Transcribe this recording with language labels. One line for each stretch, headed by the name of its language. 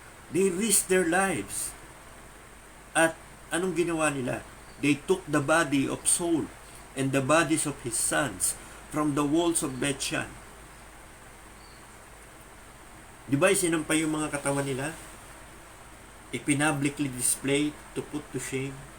English: They risked their lives.
Filipino: At anong ginawa nila?
English: They took the body of Saul and the bodies of his sons from the walls of Bethshan.
Filipino: Di ba sinampay yung mga katawan nila?
English: Ipinablically displayed to put to shame.